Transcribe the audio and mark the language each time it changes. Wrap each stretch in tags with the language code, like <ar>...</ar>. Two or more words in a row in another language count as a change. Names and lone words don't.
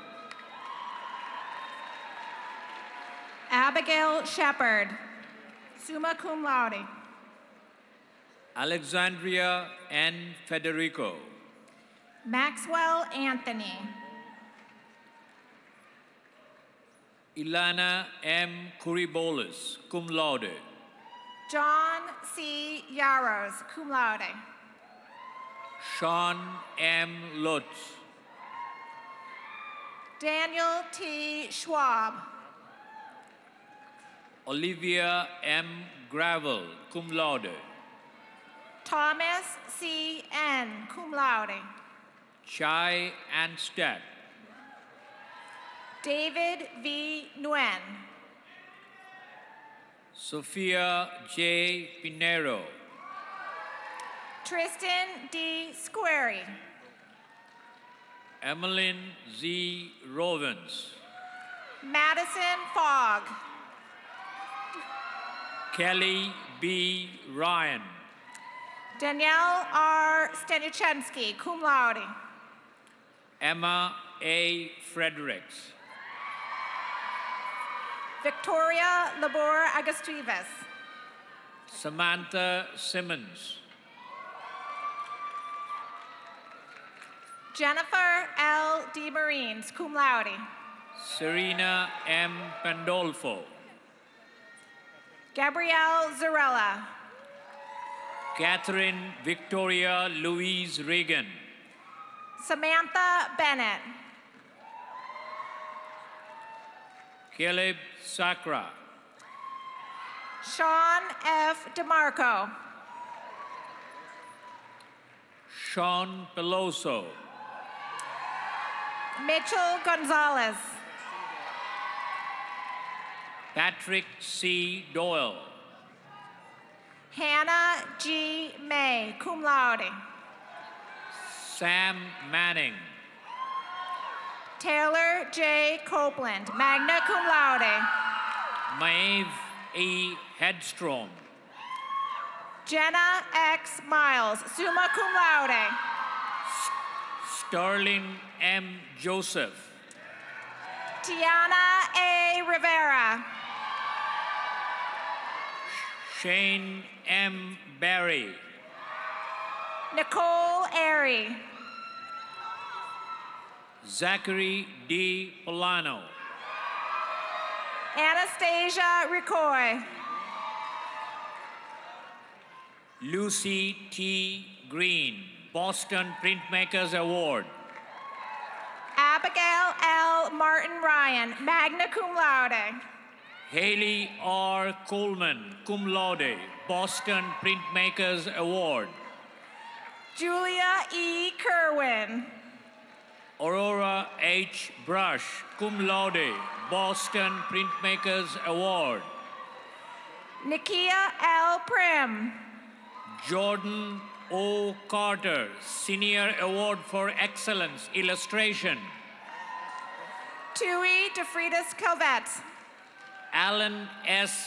<en>Abigail Shepard,</en> <la>summa cum laude.</la> <en>Alexandria N. Federico. Maxwell Anthony. Ilana M. Kuribolis,</en> <la>cum laude.</la> <en>John C. Yaros,</en> <la>cum laude.</la> <en>Sean M. Lutz. Daniel T. Schwab. Olivia M. Gravel,</en> <la>cum laude.</la> <en>Thomas C. N.,</en> <la>cum laude.</la> <en>Chai Anstead. David V. Nguyen. Sophia J. Pinero. Tristan D. Squarey. Emmeline Z. Rovens. Madison Fogg. Kelly B. Ryan. Danielle R. Stanuchensky,</en> <la>cum laude.</la> <en>Emma A. Fredericks. Victoria Labor Agustivas. Samantha Simmons. Jennifer L. DeMarines,</en> <la>cum laude.</la> <en>Serena M. Pandolfo. Gabrielle Zarella. Catherine Victoria Louise Reagan. Samantha Bennett. Caleb Sakra. Sean F. DeMarco. Sean Peloso. Mitchell Gonzalez. Patrick C. Doyle. Hannah G. May,</en> <la>cum laude.</la> <en>Sam Manning. Taylor J. Copeland,</en> <la>magna cum laude.</la> <en>Maeve E. Headstrom. Jenna X. Miles,</en> <la>summa cum laude.</la> <en>Sterling M. Joseph. Tiana A. Rivera. Shane M. Barry. Nicole Airy. Zachary D. Polano. Anastasia Ricoy. Lucy T. Green, Boston Printmakers Award. Abigail L. Martin Ryan,</en> <la>magna cum laude.</la> <en>Haley R. Coleman,</en> <la>cum laude,</la> <en>Boston Printmakers Award. Julia E. Kerwin. Aurora H. Brush,</en> <la>cum laude,</la> <en>Boston Printmakers Award. Nikia L. Prim. Jordan O. Carter, Senior Award for Excellence, Illustration. Tui DeFridas Calvet. Alan S.</en>